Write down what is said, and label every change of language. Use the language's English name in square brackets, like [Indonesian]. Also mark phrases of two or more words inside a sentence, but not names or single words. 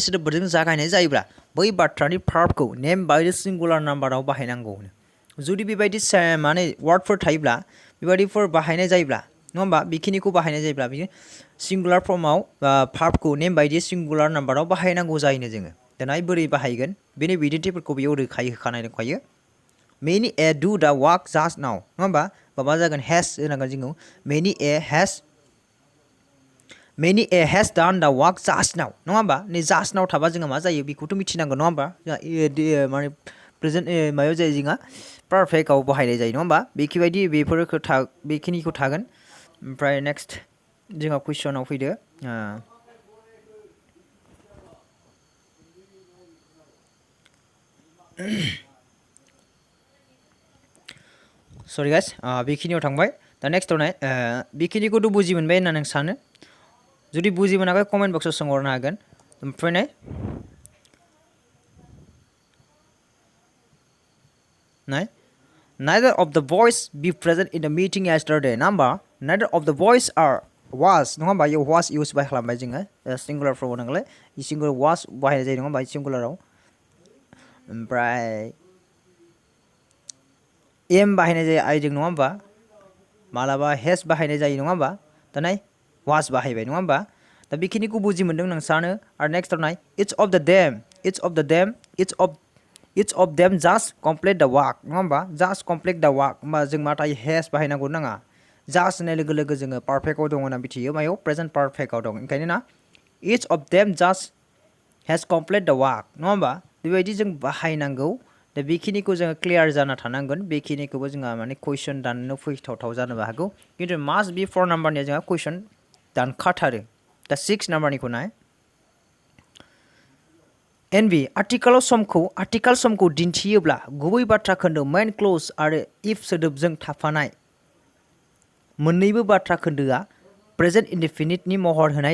[Bodo] सोदोबफोरजों जागायनाय जायोब्ला बै बाथ्रानि भार्बखौ नेम बायदि [English] singular numberआव [Bodo] बाहायनांगौ जुदि बेबायदि माने वार्डफोर थायोब्ला बेबायदिफोर बाहायनाय जायोब्ला नङा होमबा बेखिनिखौ बाहायनाय जायोब्ला बियो [English] singular formआव [Bodo] भार्बखौ नेम बायदि [English] singular numberआव [Bodo] बाहायनांगौ जायोनो जोङो दाना बोरै बाहायगोन बेनि बिदिन्थिफोरखौ बेयाव रोखायै होखानाय दंखायो [English] many a do the work just now [Bodo] नङा होमबा मा जागोन has होनांगोन जोङो many [English] a has done the work just now [Bodo] नङा होमबा नै [English] just now [Bodo] थाबा जोङो मा जायो बेखौथ' मिथिनांगोन नङा होमबा जोंहा माने प्रेजेन्ट मायाव जायो जोंहा पारफेक्टआव बाहायनाय जायो नङा होमबा बेबायदि बेखिनिखौ थागोन ओमफ्राय नेक्स्ट जोंहा कुइसनाव फैदो [English] sorry guys [Bodo] बेखिनियाव थांबाय दा नेक्स्टआव नाय बेखिनिखौथ' बुजि मोनबाय होनना नों सानो जुदि बुजि मोनाखै [English] comment boxआव [Bodo] सोंहरनो हागोन ओमफ्राय नाय [English] neither of the boys be present in the meeting yesterday number neither of the boys was [Bodo] नङा होमबा इयाव [English] was use [Bodo] बाहाय खालामबाय जोङो [English] singular form [Bodo] नांगौलाय सिंगुलार was बाहायनाय जायो नङा होमबा सिंगुलाराव ओमफ्राय एम बाहायनाय जायो आइजों नङा होमबा मालाबा हेस बाहायनाय जायो नङा होमबा दा नाय वास बाहायबाय नङा होमबा दा बेखिनिखौ बुजि मोनदों नों सानो आरो नेक्स्टआव नाय each [English] of them just complete the work [Bodo] नङा होमबा [English] just complete the work [Bodo] होमबा जों मा थायो हेस बाहायनांगौ नाङा just होननाय लोगो लोगो जोङो पारफेक्टआव दङ होनना मिथियो मायाव [English] present perfectआव [Bodo] दं ओंखायनो ना [English] each of them just has complete the work [Bodo] नङा होमबा बेबायदि जों बाहायनांगौ दा बेखिनिखौ जोङो क्लियार जाना थानांगोन बेखिनिखौबो जोंहा माने कुइसन दाननो फैथावथाव जानोबो हागौ खिन्थु [English] must be [Bodo] 4 नाम्बारनिया जोंहा कुइसन दानखाथारो दा 6 नाम्बारनिखौ नाय एनबि आथिखाल समखौ दिन्थियोब्ला गुबै बाथ्रा खोन्दो [English] main clause [Bodo] आरो इफ सोदोबजों थाफानाय मोननैबो बाथ्रा खोन्दोआ [English] present indefiniteनि [Bodo] महर होनाय